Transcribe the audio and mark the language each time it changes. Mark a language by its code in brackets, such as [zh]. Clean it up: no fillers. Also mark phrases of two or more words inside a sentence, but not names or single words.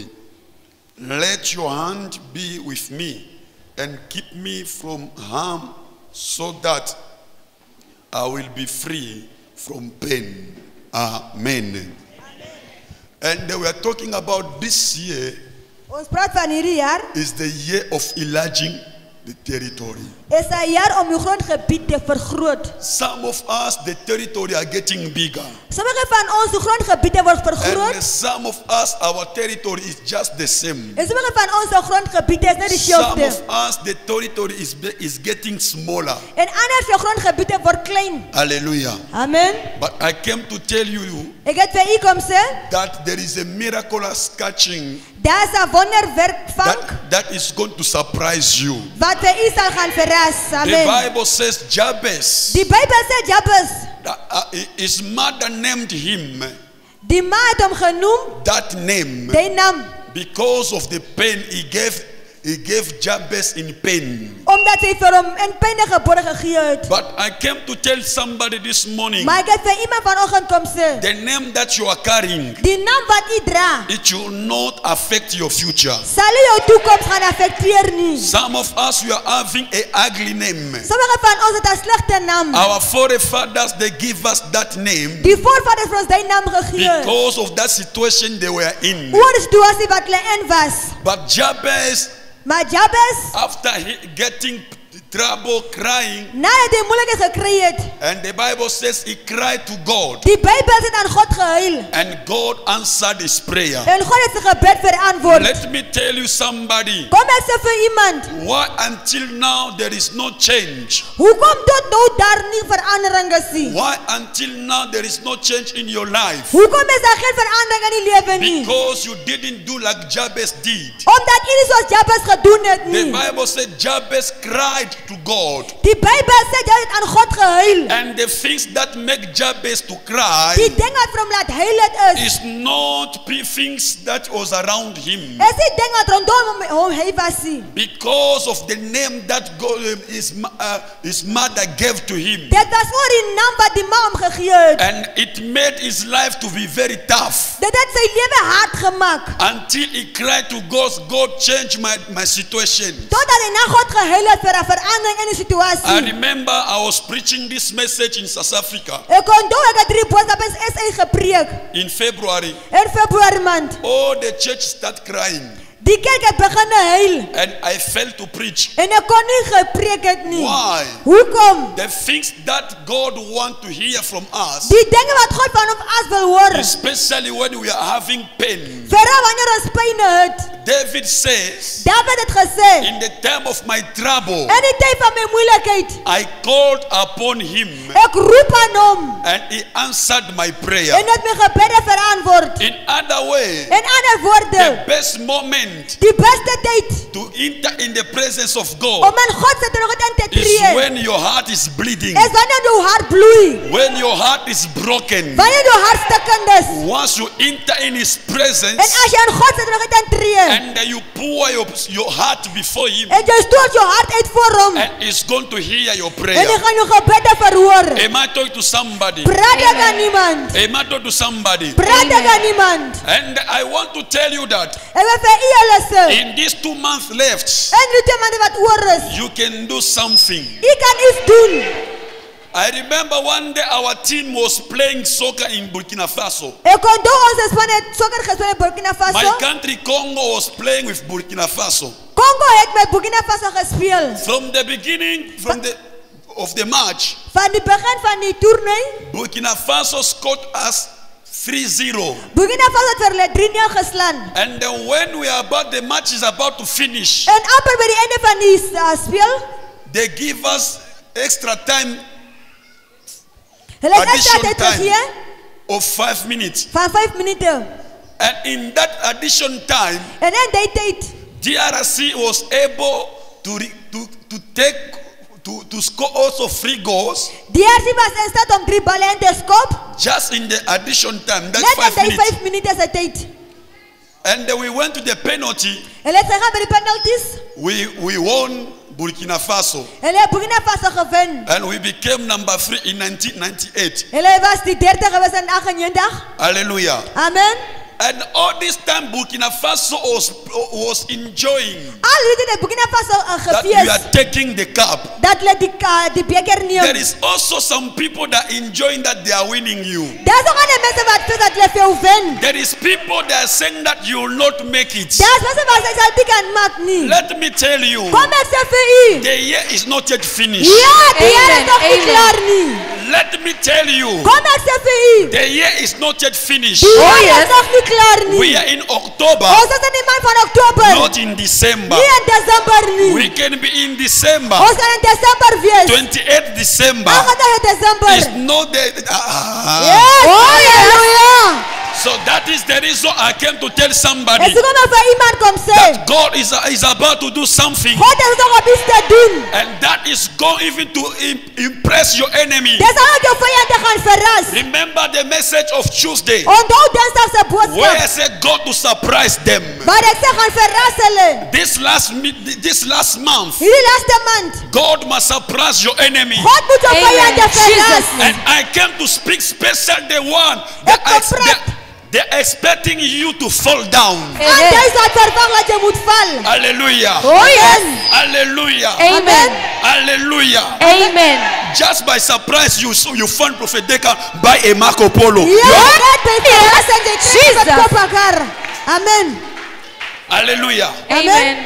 [en] Let your hand be with me and keep me from harm so that I will be free from pain. Amen. And we are talking about this year [af] Ons praat van hierdie jaar [en] is the year of enlarging the territory. [af] is 'n jaar om jou grondgebied te vergroot. [en] Some of us, the territory are getting bigger. [af] Sommige van ons se grondgebiede word vergroot. [en] And some of us, our territory is just the same. [af] En sommige van ons se grondgebiede is net [en] Some [af] dieselfde. [en] of us, the territory is getting smaller. [af] En ander se grondgebiede word klein. Hallelujah. Amen. [en] But I came to tell you [af] Ek het vir u kom sê, [en] that there is a miraculous catching [af] daar's 'n wonderwerk vang [en] that is going to surprise you. [af] wat vir u sal gaan verras. [en] The Amen. Bible says Jabez, [af] Die Bybel sê Jabez, [en] his mother named him [af] die ma het hom genoem, [en] that name [af] die naam, [en] because of the pain he gave Jabez in pain. [af] omdat hy vir hom in pyn gebore gegee het. [en] But I came to tell somebody this morning, [af] Maar ek het vir iemand vanoggend kom sê, [en] the name that you are carrying, [af] die naam wat u dra, [en] it will not affect your future. [af] sal nie jou toekoms gaan affekteer nie. [en] Some of us, we are having an ugly name. [af] Sommige van ons het 'n slegte naam. [en] Our forefathers, they give us that name [af] Die voorvaders vir ons die naam gegee het. [en] because of that situation they were in. [af] Oor die situasie wat hulle in was. [en] But Jabez, [af] Maar Jabez, [en] after getting trouble, crying, [af] nadat hy moeilikheid gekry het, [en] and the Bible says he cried to God, [af] die Bybel het aan God gehuil [en] and God answered his prayer. [af] en God het sy gebed verantwoord. [en] Let me tell you somebody, [af] Kom ek sê vir iemand, [en] why until now there is no change? [af] hoekom tot nou daar nie verandering is nie? [en] Why until now there is no change in your life? [af] Hoekom is daar geen verandering in die lewe nie? [en] Because you didn't do like Jabez did. [af] Omdat jy nie soos Jabez gedoen het [en] The [af] nie. [en] Bible said Jabez cried to God. [af] Die Bybel sê jy het aan God gehuil. [en] And the things that make Jabez to cry [af] Die ding wat vir hom laat huil het is [en] is not things that was around him. [af] is die ding wat rondom hom hy was nie. [en] Because of the name that God, his mother gave to him. [af] Dit was oor die naam wat die ma hom gegee het. [en] And it made his life to be very tough. [af] Dit het sy lewe hard gemaak. [en] Until he cried to God, God changed my situation. [af] Totdat hy na God gehuil het vir 'n verandering in die [en] I [af] situasie. [en] remember I was preaching this message in South Africa [af] Ek onthou ek het 3 boodskappe in SA gepreek [en] in February. [af] in Februarie maand. [en] All the church started crying. [af] Die kerk het begin huil [en] And I failed to preach. [af] en ek kon nie gepreek het nie. [en] Why? [af] Hoekom? [en] The things that God wants to hear from us, [af] Die dinge wat God van ons wil hoor. [en] especially when we are having pain. [af] Veral wanneer ons pyn het. [en] David says, [af] David het gesê, [en] in the time of my trouble, [af] in die tyd van my moeilikheid, [en] I called upon him [af] ek roep aan hom [en] and he answered my prayer. [af] en het my gebede verantwoord. [en] In other way, [af] In ander [en] the [af] woorde, [en] best moment [af] die beste tyd [en] to enter in the presence of [af] om [en] God [af] in God se teenwoordigheid in te [en] is [af] tree [en] when your heart is bleeding, [af] is wanneer jou hart bloei, [en] when your heart is broken. [af] wanneer jou hart stikkend is. [en] Once you enter in his [af] En [en] presence [af] as jy in God se teenwoordigheid intree [en] and you pour your heart before him, [af] en jy stort jou hart uit voor hom [en] and he's going to hear your [af] en hy [en] prayer. [af] gaan jou gebede verhoor. [en] Am I talking to somebody? [af] Praat ek aan niemand. [en] Am I talking to somebody? [af] Praat ek aan niemand. [en] And I want to tell you that [af] Ek wil vir u hulle sê, [en] in these 2 months left, [af] en die 2 maande wat oor is, [en] you can do something. [af] u kan iets doen. [en] I remember one day our team was playing soccer in Burkina Faso. [af] Ek onthou ons span het sokker gespeel in Burkina [en] My [af] Faso. [en] country, Congo, was playing with Burkina Faso. [af] Congo het met Burkina Faso gespeel. [en] From the beginning of the match, [af] Van die begin van die toernooi, [en] Burkina Faso scored us 3-0. [af] Burkina Faso het vir hulle 3-0 geslaan. [en] And then when the match is about to finish, [af] En amper by die einde van die speel, [en] they give us extra time [af] hulle het extra [en] Addition [af] tyd [en] time. [af] gegee [en] of 5 minutes. [af] van 5 minute. [en] And in that addition time, [af] En in die tyd, [en] DRC was able to score also 3 goals [af] die RC was in staat om 3 balle in te skop, [en] just in the addition time, that [af] net [en] 5 [af] in die [en] minutes. [af] 5 minute se tyd. [en] And then we went to the penalty. [af] Hulle het gegaan by die penalties. [en] We won Burkina Faso. [af] Hulle het Burkina Faso gewen. [en] And we became number 3 in 1998. [af] Hulle was die 30 gewees in 98. Hallelujah. Amen. [en] And all this time Burkina Faso was enjoying [af] Al hierdie tyd het Burkina Faso [en] that we are [af] gefees [en] taking the cup. [af] dat hulle die beker [en] There [af] neem. [en] is also some people that enjoying that they are winning you. [af] Daar's ook ander mense wat fees dat hulle vir jou wen. [en] There is people that are saying that you will not make it. [af] Daar's mense wat sê sal dit kan maak nie. [en] Let me tell you, [af] Kom ek sê vir u. [en] the year is not yet finished. [af] Ja, die jaar is [en] Amen, [af] nog nie [en] amen. [af] klaar nie. [en] Let me tell you, [af] Kom ek sê vir u. [en] the year is not yet finished. [af] Die jaar [en] yes. [af] is nog nie klaar [en] We [af] nie. [en] are in October, [af] Ons is in die maand van Oktober. [en] not in December. [af] Nie in Desember nie. [en] We can be in December. [af] Ons kan in Desember wees. [en] 28 December [af] 28 Desember. [en] is not the. [af] Yes. Halleluja. [en] So that is the reason I came to tell [af] Ek [en] somebody [af] sê maar vir iemand kom sê. [en] that God is about to do something, [af] God is nog op iets te doen. [en] and that is going even to impress your enemy. [af] Dis al jou vyande gaan verras. [en] Remember the message of Tuesday, [af] Onthou Dinsdag se [en] where I [af] boodskap. [en] said God to surprise them. [af] Maar ek sê gaan verras hulle. [en] This last month, [af] Hierdie laaste maand. [en] God must surprise your enemy. [af] God moet jou [en] Amen. [af] vyande verras. Jesus. [en] And I came to speak special the one [af] Ek kom praat. [en] they're expecting you to fall down. [af] En jy sal verwag dat jy moet val. Hallelujah. Oh yes. Hallelujah. Amen. Hallelujah. Amen. [en] Just by surprise, you find Prophet Deca buy a Marco Polo. [af] Ja, net by verrassing jy kry Jesus. wat kopakar. Amen. Hallelujah. Amen.